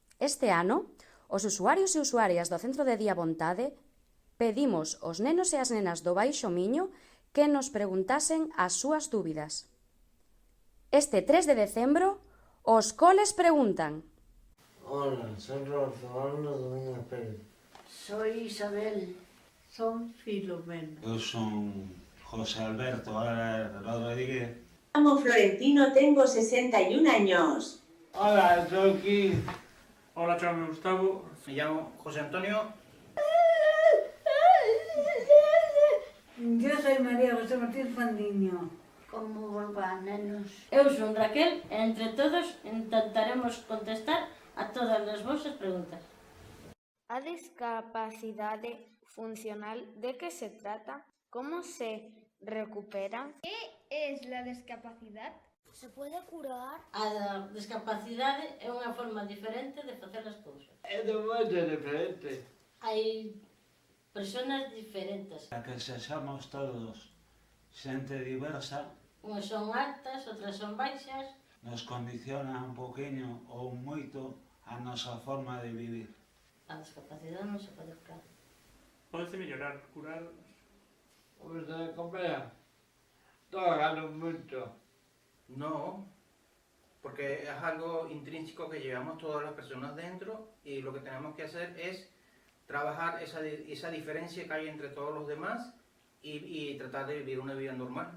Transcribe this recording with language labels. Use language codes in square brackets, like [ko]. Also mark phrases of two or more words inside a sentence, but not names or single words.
[gl] Este ano, os usuarios e usuarias do Centro de Día Vontade pedimos aos nenos e as nenas do Baixo Miño que nos preguntasen as súas dúbidas. Este 3 de decembro, os coles preguntan. [es] Hola, soy Roberto Domínguez Pérez. Soy Isabel. Son Filomena. [gl] Eu son José Alberto Rodríguez. [es] Me llamo Florentino, tengo 61 años. Hola, soy Kim. [gl] Hola, chamo Gustavo. [es] Me llamo José Antonio. Yo soy María José Martínez Fandiño. [gl] Como volva, nenos? Eu son Raquel e entre todos intentaremos contestar a todas as vosas preguntas. A discapacidade funcional, [es] ¿de qué se trata? ¿Cómo se recupera? ¿Qué es la discapacidad? ¿Se puede curar? [gl] A discapacidade é unha forma diferente de facer as cousas. [es] Es de modo diferente. [gl] Hai personas diferentes. A que sexamos todos xente diversa Unhas son altas, outras son baixas. nos condiciona un poquinho ou moito a nosa forma de vivir. A discapacidade non se pode curar. Pódese mellorar, curar. [es] ¿Cómo se recupera? Todo gano mucho. No, porque es algo intrínseco que llevamos todas las personas dentro y lo que tenemos que hacer es trabajar esa diferencia que hay entre todos los demás y tratar de vivir una vida normal.